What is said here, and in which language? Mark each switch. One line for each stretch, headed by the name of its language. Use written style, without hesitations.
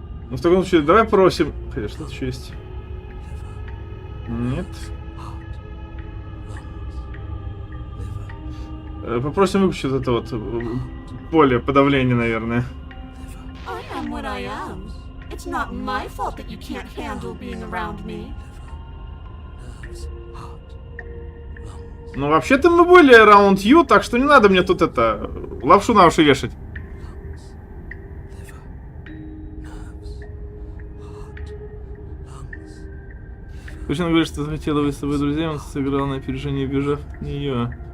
Russian: Ну, в таком случае, давай просим... Хотя, что-то еще есть. Нет. Попросим выключить вот это вот поле подавления, наверное.
English: I am what I am. It's not my fault that you can't handle being around me.
Russian: Ну, вообще-то мы были
English: around you,
Russian: так что не надо мне тут это... лапшу на уши вешать. Почему говорит, что захотела быть с тобой друзьями, он сыграл на опережение, бежав от нее.